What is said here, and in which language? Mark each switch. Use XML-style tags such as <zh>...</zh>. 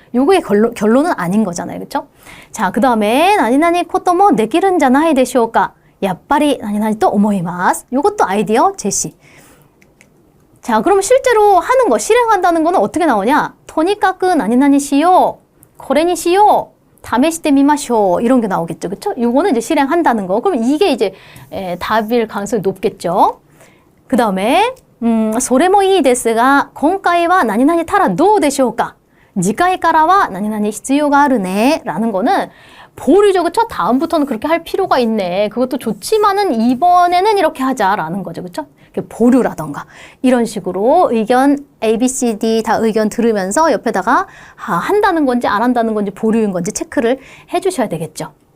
<ko>요거의 결론은 아닌 거잖아요. 그렇죠? 자, 그 다음에</ko> <ja>나니나니 코토모 네기른자나이 데시오까 야빠리 나니나니 또 오모이마스</ja> <ko>요것도 아이디어 제시. 자, 그럼 실제로 하는 거, 실행한다는 거는 어떻게 나오냐?</ko> <ja>토니까크 나니나니 시요, 코레니 시요, 다메시테 미마쇼</ja> <ko>이런 게 나오겠죠. 그렇죠? 요거는 이제 실행한다는 거. 그럼 이게 이제 답일 가능성이 높겠죠.</ko> <ja>그 다음에 それもいいですが今回は何々たらどうでしょうか次回からは何々必要があるね</ja> <ko>라는 거는 보류죠. 그쵸? 다음부터는 그렇게 할 필요가 있네. 그것도 좋지만은 이번에는 이렇게 하자라는 거죠. 그쵸? 보류라던가 이런 식으로 의견 A, B, C, D 다 의견 들으면서 옆에다가 한다는 건지 안 한다는 건지 보류인 건지 체크를 해주셔야 되겠죠.</ko>